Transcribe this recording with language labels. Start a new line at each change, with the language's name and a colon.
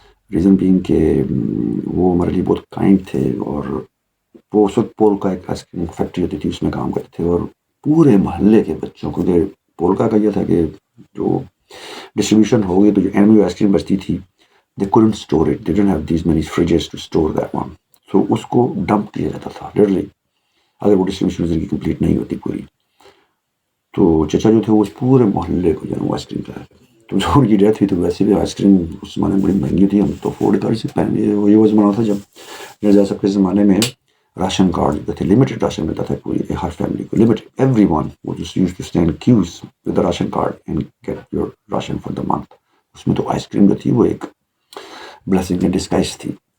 Urdu: Reason being کہ وہ ہمارے لیے بہت کائنڈ تھے، اور وہ اس وقت پولکا ایک آئس کریم فیکٹری ہوتی تھی، اس میں کام کرتے تھے، اور پورے محلے کے بچوں کو پولکا کا یہ تھا کہ جو ڈسٹریبیوشن ہو گئی تو جو اینوی آئس کریم بچتی تھی
English: they couldn't store it, they didn't have these many fridges to store that one, so
Urdu: اس کو ڈمپ کیا جاتا تھا literally اگر وہ ڈسٹریبیوشن کی کمپلیٹ نہیں ہوتی پوری. تو چچا جو تھے وہ اس پورے محلے کو جو ہے وہ آئس کریم کھایا. تو جو ان کی ڈیتھ ہوئی تو ویسے بھی آئس کریم اس زمانے میں بڑی مہنگی تھی، ہم تو افورڈ کر سکتے ہیں. یہ وہ زمانہ تھا جب مرزا صاحب کے زمانے میں راشن کارڈ جو تھے لمیٹڈ راشن ملتا تھا پوری ہر فیملی کو، لمیٹڈ.
English: Every one وہ just used to stand queues with the ration card and get your ration for the month.
Urdu: اس میں تو آئس کریم جو تھی وہ ایک بلیسنگ ان ڈسگائز تھی.